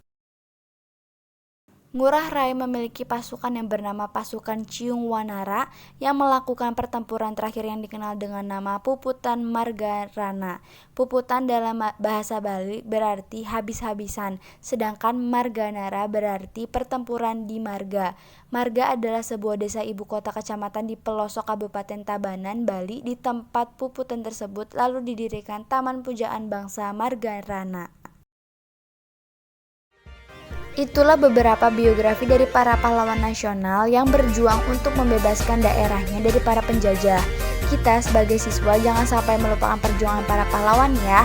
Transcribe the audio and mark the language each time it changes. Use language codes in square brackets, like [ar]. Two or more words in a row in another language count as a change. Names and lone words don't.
[id] Ngurah Rai memiliki pasukan yang bernama Pasukan Ciung Wanara yang melakukan pertempuran terakhir yang dikenal dengan nama Puputan Margarana. Puputan dalam bahasa Bali berarti habis-habisan, sedangkan Marganara berarti pertempuran di Marga. Marga adalah sebuah desa ibu kota kecamatan di pelosok Kabupaten Tabanan, Bali. Di tempat Puputan tersebut lalu didirikan Taman Pujaan Bangsa Margarana. Itulah beberapa biografi dari para pahlawan nasional yang berjuang untuk membebaskan daerahnya dari para penjajah. Kita sebagai siswa jangan sampai melupakan perjuangan para pahlawan ya.